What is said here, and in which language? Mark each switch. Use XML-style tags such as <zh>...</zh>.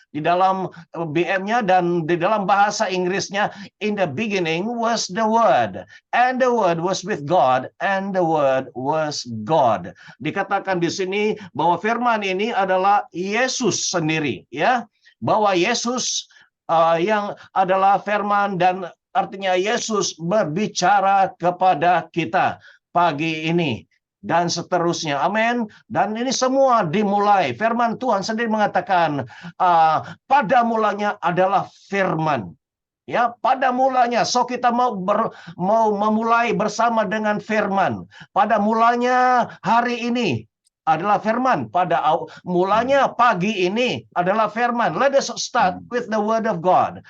<ms>Di dalam BM-nya dan di dalam bahasa Inggrisnya,</ms> <en>in the beginning was the Word, and the Word was with God, and the Word was God.</en> <ms>Dikatakan di sini bahwa firman ini adalah Yesus sendiri, ya, bahwa Yesus yang adalah firman, dan artinya Yesus berbicara kepada kita pagi ini. Dan seterusnya, amin. Dan ini semua dimulai, firman Tuhan sendiri mengatakan, pada mulanya adalah firman. Ya, pada mulanya, so kita mau memulai bersama dengan firman. Pada mulanya hari ini adalah firman. Pada mulanya pagi ini adalah firman.</ms> <en>Let us start with the word of God.</en>